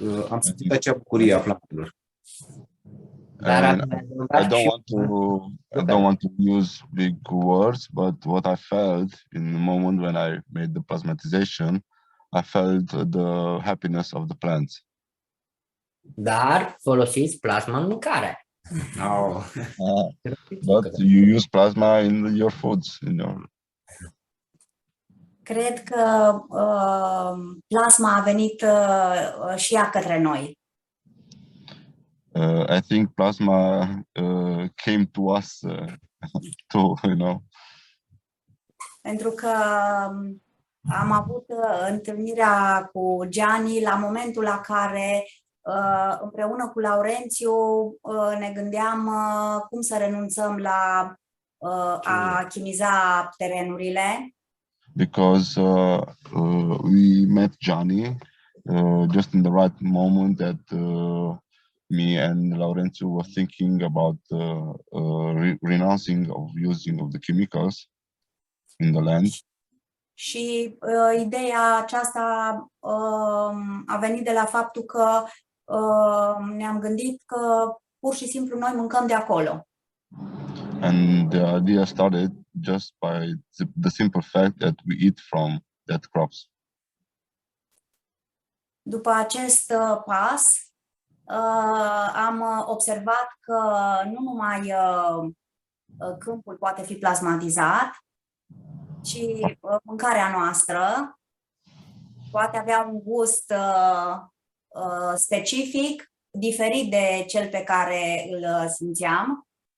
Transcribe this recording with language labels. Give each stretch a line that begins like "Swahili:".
Romanian: Am simțit acea bucurie a plantelor.
English: And I don't want to use big words, but what I felt in the moment when I made the plasmatization, I felt the happiness of the plants.
Romanian: Dar folosiți plasma în mâncare. Oh.
English: But you use plasma in your foods,
Romanian: Cred că plasma a venit și ea către noi.
English: I think plasma came to us too,
Romanian: Pentru că am avut întâlnirea cu Giani la momentul la care împreună cu Laurențiu ne gândeam cum să renunțăm la a chimiza terenurile.
English: Because we met Gianni just in the right moment that me and Laurențiu were thinking about renouncing of using of the chemicals in the land.
Romanian: Și ideea aceasta a venit de la faptul că ne-am gândit că pur și simplu noi mâncăm de acolo.
English: And the idea started just by the simple fact that we eat from that crops.
Romanian: După acest pas, am observat că nu numai câmpul poate fi plasmatizat, ci mâncarea noastră poate avea un gust specific, diferit de cel pe care îl simțeam.